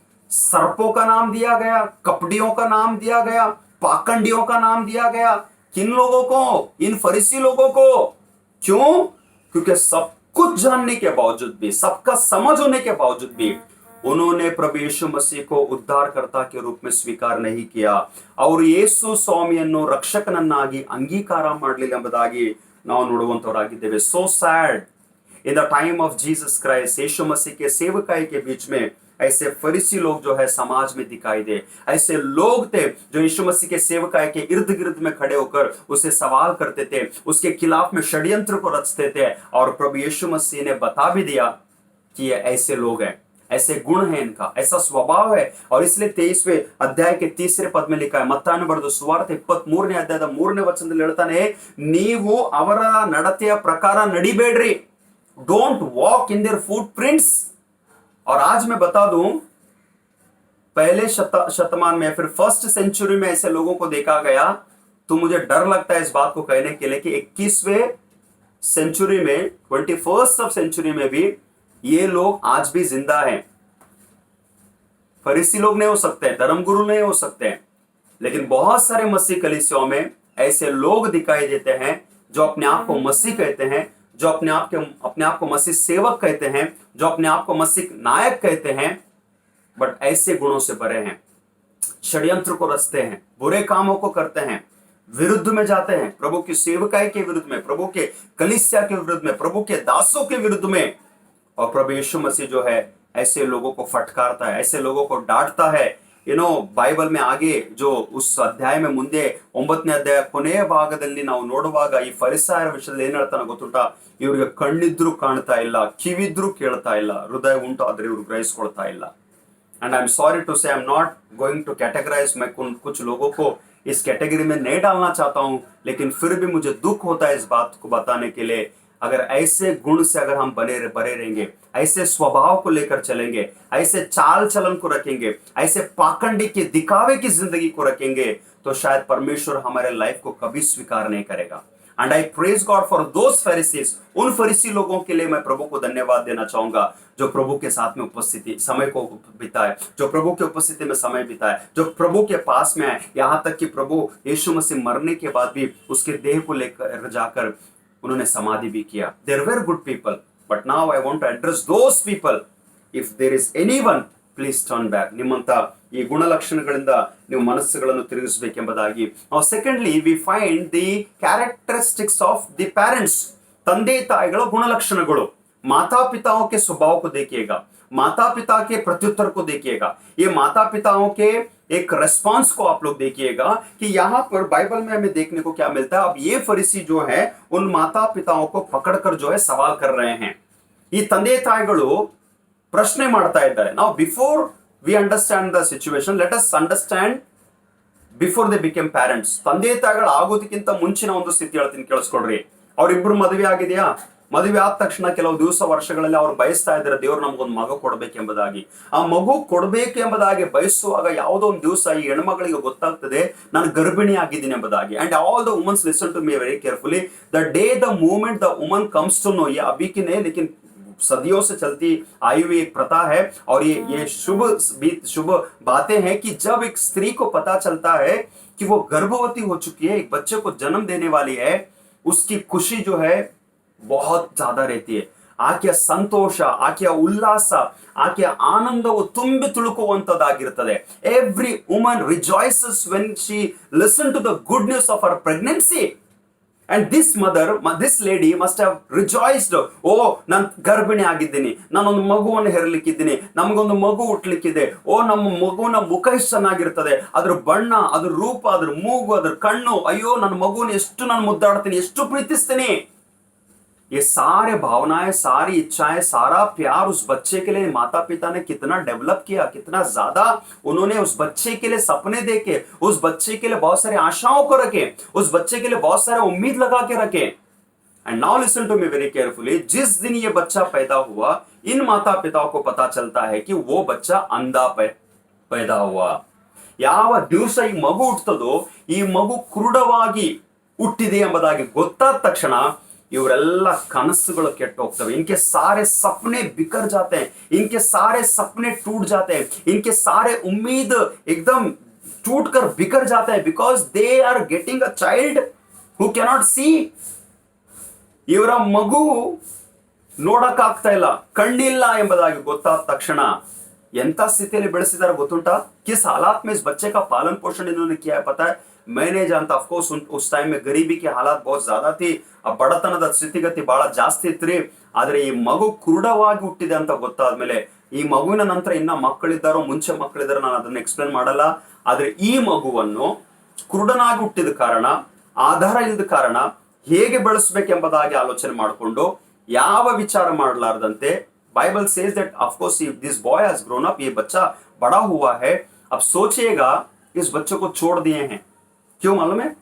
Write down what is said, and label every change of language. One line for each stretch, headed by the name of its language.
Hindi: सर्पों का नाम दिया गया, कपड़ियों का नाम दिया गया, पाखंडियों का नाम दिया गया. किन लोगों को? इन फरीसी लोगों को. क्यों? क्योंकि सब कुछ जानने के बावजूद भी, सबका समझ होने के बावजूद भी उन्होंने प्रभु यीशु मसीह को उद्धारकर्ता के रूप में स्वीकार नहीं किया.
Kannada: ಅವರು ಯೇಸು ಸ್ವಾಮಿಯನ್ನು ರಕ್ಷಕನನ್ನಾಗಿ ಅಂಗೀಕಾರ ಮಾಡಲಿಲ್ಲ ಎಂಬುದಾಗಿ ನಾವು ನೋಡುವಂತವರಾಗಿದ್ದೇವೆ.
English: So said. In the time of Jesus Christ,
Hindi: यीशु मसीह के सेवकाई के बीच में ऐसे फरीसी लोग जो है समाज में दिखाई दे. ऐसे लोग थे जो यीशु मसीह के सेवकाई के इर्द गिर्द में खड़े होकर उसे सवाल करते थे, उसके खिलाफ में षड्यंत्र को रचते थे. और प्रभु यीशु मसीह ने बता भी दिया कि ये ऐसे लोग हैं, ऐसे गुण है इनका, ऐसा स्वभाव है. और इसलिए 23वें अध्याय के 3रे पद में लिखा है,
Kannada: ಮತ್ತಾಯನು ಬರೆದ ಸುವಾರ್ತೆ 23ನೇ ಅಧ್ಯಾಯದ 3ನೇ ವಚನದಲ್ಲಿ ಹೇಳ್ತಾನೆ, ನೀವು ಅವರ ನಡತೆಯ ಪ್ರಕಾರ ನಡಿಬೇಡ್ರಿ.
English: Don't walk in their footprints.
Hindi: और आज मैं बता दूं, पहले शतमान में, फिर फर्स्ट सेंचुरी में ऐसे लोगों को देखा गया, तो मुझे डर लगता है इस बात को कहने के लिए कि 21वें सेंचुरी में, 21st सेंचुरी में भी ये लोग आज भी जिंदा हैं. फरीसी लोग नहीं हो सकते हैं, धर्मगुरु नहीं हो सकते हैं, लेकिन बहुत सारे मसीह कलीसियाओं में ऐसे लोग दिखाई देते हैं जो अपने आप को मसीह कहते हैं, जो अपने आप को मसीह सेवक कहते हैं, जो अपने आप को मसीह नायक कहते हैं, बट ऐसे गुणों से भरे हैं, षड्यंत्र को रचते हैं, बुरे कामों को करते हैं, विरुद्ध में जाते हैं, प्रभु की सेवकाई के विरुद्ध में, प्रभु के कलीसिया के विरुद्ध में, प्रभु के दासों के विरुद्ध में। और प्रभु यीशु मसीह जो है ऐसे लोगों को फटकारता है, ऐसे लोगों को डांटता है।
Kannada: ಬೈಬಲ್
Hindi: में आगे जो उस
Kannada: ಅಧ್ಯಾಯ में ಮುಂದೆ 9ನೇ ಅಧ್ಯಾಯ ಕೊನೆಯ ಭಾಗದಲ್ಲಿ ನಾವು ನೋಡುವಾಗ ಈ ಫರಿಸಾಯರ ವಿಷಯದಲ್ಲಿ ಏನ್ ಹೇಳ್ತಾನೆ ಗೊತ್ತುಂಟಾ? ಇವ್ರಿಗೆ ಕಣ್ಣಿದ್ರು ಕಾಣ್ತಾ ಇಲ್ಲ, ಕಿವಿದ್ರು ಕೇಳ್ತಾ ಇಲ್ಲ, ಹೃದಯ ಉಂಟು ಆದ್ರೆ ಇವ್ರು ಗ್ರಹಿಸ್ಕೊಳ್ತಾ ಇಲ್ಲ.
English: and I am sorry to say I am not going to categorise,
Hindi: मैं कुछ लोगों को इस कैटेगरी में नहीं डालना चाहता हूं, लेकिन फिर भी मुझे दुख होता है इस बात को बताने के लिए। अगर ऐसे गुण से अगर हम बने रहेंगे, ऐसे स्वभाव को लेकर चलेंगे, ऐसे चाल चलन को रखेंगे, ऐसे पाखंडी के दिखावे की जिंदगी को रखेंगे, तो शायद परमेश्वर हमारे लाइफ को कभी स्वीकार नहीं करेगा.
English: and I praise God for those Pharisees,
Hindi: उन फरीसी लोगों के लिए मैं प्रभु को धन्यवाद देना चाहूंगा जो प्रभु के साथ में उपस्थिति समय को बिताए, जो प्रभु की उपस्थिति में समय बिताए, जो प्रभु के पास में आए, यहाँ तक कि प्रभु यीशु मसीह मरने के बाद भी उसके देह को लेकर जाकर उन्होंने समाधि भी किया.
English: There were good people, but now I want to address those people. If there is anyone, please turn back.
Kannada: ನಿಮ್ಮಂತ ಈ ಗುಣಲಕ್ಷಣಗಳಿಂದ ನೀವು ಮನಸ್ಸುಗಳನ್ನು ತಿರುಗಿಸಬೇಕೆಂಬುದಾಗಿ.
English: secondly we find the characteristics of the parents,
Kannada: ತಂದೆ ತಾಯಿಗಳ ಗುಣಲಕ್ಷಣಗಳು.
Hindi: माता पिताओं के स्वभाव को देखिएगा, माता पिता के प्रत्युत्तर को देखिएगा, ये माता पिताओं के एक रेस्पॉन्स को आप लोग देखिएगा कि यहाँ पर बाइबल में हमें देखने को क्या मिलता है. अब ये फरीसी जो है उन माता पिताओं को पकड़कर जो है सवाल कर रहे हैं.
Kannada: ಈ ತಂದೆ ತಾಯಿಗಳು ಪ್ರಶ್ನೆ ಮಾಡ್ತಾ ಇದ್ದಾರೆ.
English: ನಾವು before we understand the situation, let us understand before they become parents.
Kannada: ತಂದೆ ತಾಯಿಗಳು ಆಗೋದಕ್ಕಿಂತ ಮುಂಚಿನ ಒಂದು ಸ್ಥಿತಿ ಹೇಳ್ತೀನಿ, ಕೇಳಿಸ್ಕೊಡ್ರಿ. ಅವ್ರಿಬ್ರು ಮದುವೆ ಆಗಿದೆಯಾ? ಮದುವೆ ಆದ ತಕ್ಷಣ ಕೆಲವು ದಿವಸ ವರ್ಷಗಳಲ್ಲಿ ಅವ್ರು ಬಯಸ್ತಾ ಇದ್ದಾರೆ ದೇವ್ರು ನಮಗೊಂದು ಮಗು ಕೊಡ್ಬೇಕೆಂಬುದಾಗಿ. ಆ ಮಗು ಕೊಡ್ಬೇಕೆಂಬುದಾಗಿ ಬಯಸುವಾಗ ಯಾವುದೋ ಒಂದು ದಿವಸ ಈ ಹೆಣ್ಮಗಳಿಗೆ ಗೊತ್ತಾಗ್ತದೆ ನಾನು ಗರ್ಭಿಣಿ ಆಗಿದ್ದೀನಿ ಎಂಬುದಾಗಿ.
English: and all the womans listen to me very carefully, the day the moment the woman comes to know,
Hindi: ये अभी की नहीं लेकिन सदियों से चलती आई हुई एक प्रथा है, और ये शुभ बातें हैं कि जब एक स्त्री को पता चलता है कि वो गर्भवती हो चुकी है, एक बच्चे को जन्म देने वाली है, उसकी खुशी जो है बहुत ज्यादा रहती है.
Kannada: ಆಕೆಯ ಸಂತೋಷ, ಆಕೆಯ ಉಲ್ಲಾಸ, ಆಕೆಯ ಆನಂದವು ತುಂಬಿ ತುಳುಕುವಂತದ್ದಾಗಿರುತ್ತದೆ.
English: Every woman rejoices when she listen to the good news of our pregnancy. And this mother, this lady must have rejoiced.
Kannada: ಓ, ನಾನು ಗರ್ಭಿಣಿ ಆಗಿದ್ದೀನಿ, ನಾನೊಂದು ಮಗುವನ್ನು ಹೆರಲಿಕ್ಕಿದ್ದೀನಿ, ನಮಗೊಂದು ಮಗು ಹುಟ್ಲಿಕ್ಕಿದೆ. ಓ, ನಮ್ಮ ಮಗುವಿನ ಮುಖ ಎಷ್ಟು ಚೆನ್ನಾಗಿರ್ತದೆ, ಅದ್ರ ಬಣ್ಣ, ಅದ್ರ ರೂಪ, ಅದ್ರ ಮೂಗು, ಅದ್ರ ಕಣ್ಣು, ಅಯ್ಯೋ ನನ್ನ ಮಗುವನ್ನು ಎಷ್ಟು ನಾನು ಮುದ್ದಾಡ್ತೀನಿ, ಎಷ್ಟು ಪ್ರೀತಿಸ್ತೀನಿ.
Hindi: ये सारे भावनाएं, सारी इच्छाएं, सारा प्यार उस बच्चे के लिए माता पिता ने कितना डेवलप किया, कितना ज्यादा उन्होंने उस बच्चे के लिए सपने देखे, उस बच्चे के लिए बहुत सारी आशाओं को रखे, उस बच्चे के लिए बहुत सारे उम्मीद लगा के रखे.
English: and now listen to me very carefully,
Hindi: जिस दिन ये बच्चा पैदा हुआ, इन माता पिताओं को पता चलता है कि वो बच्चा अंधा पैदा हुआ.
Kannada: ಯಾವ ದಿವಸ ಈ ಮಗು ಹುಟ್ಟುತ್ತದೋ ಈ ಮಗು ಕುರುಡವಾಗಿ ಹುಟ್ಟಿದೆ ಎಂಬುದಾಗಿ ಗೊತ್ತಾದ ತಕ್ಷಣ ಇವರೆಲ್ಲ ಕನಸುಗಳು ಕೆಟ್ಟು ಹೋಗ್ತವೆ.
Hindi: इनके सारे सपने बिखर जाते हैं, इनके सारे सपने टूट जाते हैं, इनके सारे उम्मीद एकदम टूट कर बिखर जाते हैं,
English: Because they are getting a child who cannot see.
Kannada: ಇವರ ಮಗು ನೋಡಕ್ಕಾಗ್ತಾ ಇಲ್ಲ, ಕಣ್ಣಿಲ್ಲ ಎಂಬುದಾಗಿ ಗೊತ್ತಾದ ತಕ್ಷಣ ಎಂತ ಸ್ಥಿತಿಯಲ್ಲಿ ಬೆಳೆಸಿದಾರೆ ಗೊತ್ತುಂಟಾ?
Hindi: किस हालात में इस बच्चे का पालन पोषण इन्होंने किया है पता है? मैं नहीं जानता. ऑफकोर्स उस टाइम में गरीबी की हालात बहुत ज्यादा थी,
Kannada: ಆ ಬಡತನದ ಸ್ಥಿತಿಗತಿ ಬಹಳ ಜಾಸ್ತಿ ಇತ್ರಿ. ಆದ್ರೆ ಈ ಮಗು ಕುರುಡವಾಗಿ ಹುಟ್ಟಿದೆ ಅಂತ ಗೊತ್ತಾದ್ಮೇಲೆ, ಈ ಮಗುವಿನ ನಂತರ ಇನ್ನ ಮಕ್ಕಳಿದ್ದಾರೋ ಮುಂಚೆ ಮಕ್ಕಳಿದ್ದಾರೋ ನಾನು ಅದನ್ನ ಎಕ್ಸ್ಪ್ಲೇನ್ ಮಾಡಲ್ಲ. ಆದ್ರೆ ಈ ಮಗುವನ್ನು ಕುರುಡನಾಗಿ ಹುಟ್ಟಿದ ಕಾರಣ, ಆಧಾರ ಇಲ್ಲದ ಕಾರಣ ಹೇಗೆ ಬೆಳೆಸಬೇಕೆಂಬುದಾಗಿ ಆಲೋಚನೆ ಮಾಡಿಕೊಂಡು ಯಾವ ವಿಚಾರ ಮಾಡಲಾರದಂತೆ,
English: Bible says that of course this boy has grown up,
Hindi: ये बच्चा बड़ा हुआ है. अब सोचिएगा इस बच्चे को छोड़ दिए हैं, क्यों मालूम है?